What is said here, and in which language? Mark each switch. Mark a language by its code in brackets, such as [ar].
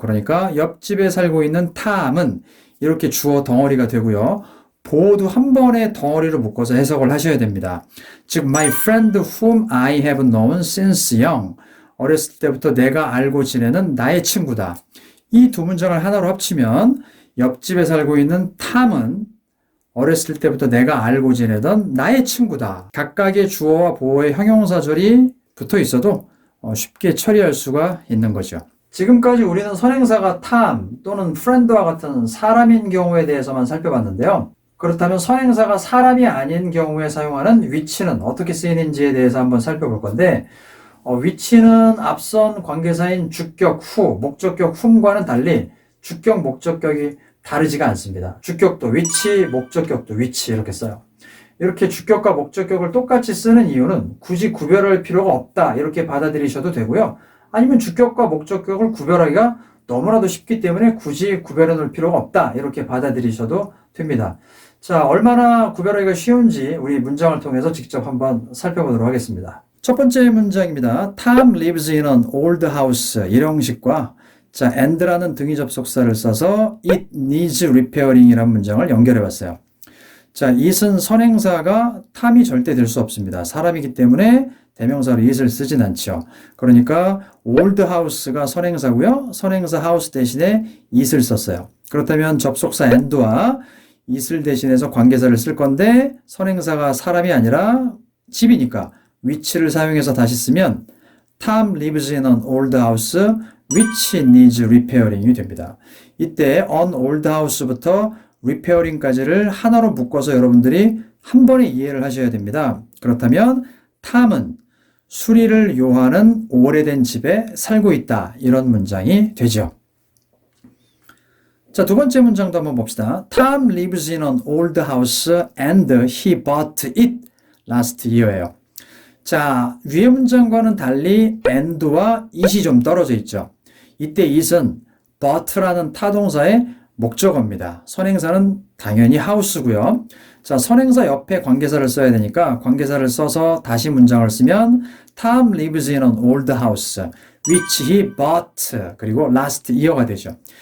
[ko] 그러니까 옆집에 살고 있는 Tom은 이렇게 주어 덩어리가 되고요. 보어도 한 번에 덩어리로 묶어서 해석을 하셔야 됩니다. [en] 즉, my friend whom I have known since young. [ko] 어렸을 때부터 내가 알고 지내는 나의 친구다. 이 두 문장을 하나로 합치면 옆집에 살고 있는 탐은 어렸을 때부터 내가 알고 지내던 나의 친구다. 각각의 주어와 보어의 형용사절이 붙어 있어도 쉽게 처리할 수가 있는 거죠. 지금까지 우리는 선행사가 탐 또는 friend와 같은 사람인 경우에 대해서만 살펴봤는데요. 그렇다면 선행사가 사람이 아닌 경우에 사용하는 which는 어떻게 쓰이는지에 대해서 한번 살펴볼 건데, which는 앞선 관계사인 주격 who, 목적격 whom과는 달리 주격, 목적격이 다르지가 않습니다. 주격도 which, 목적격도 which 이렇게 써요. 이렇게 주격과 목적격을 똑같이 쓰는 이유는 굳이 구별할 필요가 없다 이렇게 받아들이셔도 되고요. 아니면 주격과 목적격을 구별하기가 너무나도 쉽기 때문에 굳이 구별해 놓을 필요가 없다 이렇게 받아들이셔도 됩니다. 자, 얼마나 구별하기가 쉬운지 우리 문장을 통해서 직접 한번 살펴보도록 하겠습니다. 첫 번째 문장입니다. [en] Tom lives in an old house. [ko] 일형식과 자, and라는 등위 접속사를 써서 [en] it needs repairing [ko] 이라는 문장을 연결해 봤어요. 자, it은 선행사가 탐이 절대 될 수 없습니다. 사람이기 때문에 대명사로 it을 쓰진 않죠. 그러니까 old house가 선행사고요. 선행사 house 대신에 it을 썼어요. 그렇다면 접속사 and와 it을 대신해서 관계사를 쓸 건데 선행사가 사람이 아니라 집이니까 which를 사용해서 다시 쓰면 [en] Tom lives in an old house which needs repairing [ko] 이 됩니다. 이때 [en] on old house [ko] 부터 repairing까지를 하나로 묶어서 여러분들이 한 번에 이해를 하셔야 됩니다. 그렇다면 Tom은 수리를 요하는 오래된 집에 살고 있다. 이런 문장이 되죠. 자, 두 번째 문장도 한번 봅시다. [en] Tom lives in an old house and he bought it last year예요. [ko] 자, 위의 문장과는 달리 and와 it이 좀 떨어져 있죠. 이때 it은 bought라는 타동사의 목적어입니다. 선행사는 당연히 house고요. 자, 선행사 옆에 관계사를 써야 되니까 관계사를 써서 다시 문장을 쓰면 [en] Tom lives in an old house which he bought [ko] 그리고 [en] last year [ko] 가 되죠.